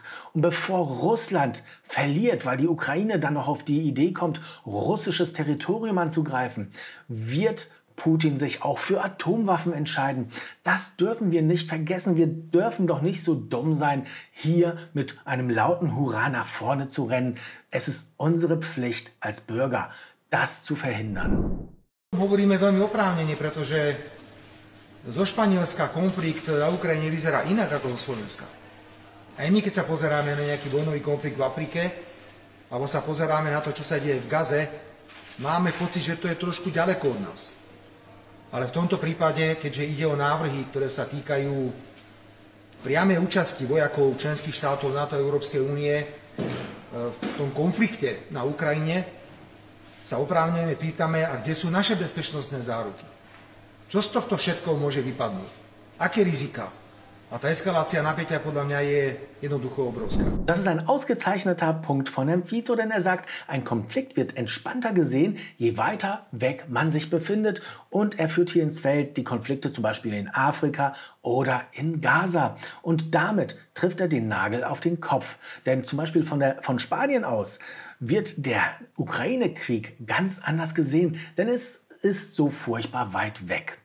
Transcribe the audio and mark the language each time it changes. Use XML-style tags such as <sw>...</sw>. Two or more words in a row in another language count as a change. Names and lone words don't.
<de>Und bevor Russland verliert, weil die Ukraine dann noch auf die Idee kommt, russisches Territorium anzugreifen, wird Putin sich auch für Atomwaffen entscheiden. Das dürfen wir nicht vergessen. Wir dürfen doch nicht so dumm sein, hier mit einem lauten Hurra nach vorne zu rennen. Es ist unsere Pflicht als Bürger, das zu verhindern.</de> <sk>Hovoríme veľmi oprávnene, pretože zo Španielska konflikt na Ukrajine vyzerá inak ako zo Slovenska. Aj my, keď sa pozeráme na nejaký vojnový konflikt v Afrike, alebo sa pozeráme na to, čo sa deje v Gaze, máme pocit, že to je trošku ďaleko od nás. Ale v tomto prípade, keďže ide o návrhy, ktoré sa týkajú priamej účasti vojakov členských štátov NATO a Európskej únie v tom konflikte na Ukrajine, sa oprávnene pýtame, a kde sú naše bezpečnostné záruky? Čo z tohto všetko môže vypadnúť? Aké rizika? A tá Eskalácia napätia podľa mňa je jednoducho obrovská.</sk> <de>Das ist ein ausgezeichneter Punkt von Herrn Fico, denn er sagt, ein Konflikt wird entspannter gesehen, je weiter weg man sich befindet. Und er führt hier ins Feld die Konflikte zum Beispiel in Afrika oder in Gaza. Und damit trifft er den Nagel auf den Kopf. Denn zum Beispiel von Spanien aus wird der Ukraine-Krieg ganz anders gesehen, denn es ist so furchtbar weit weg.</de>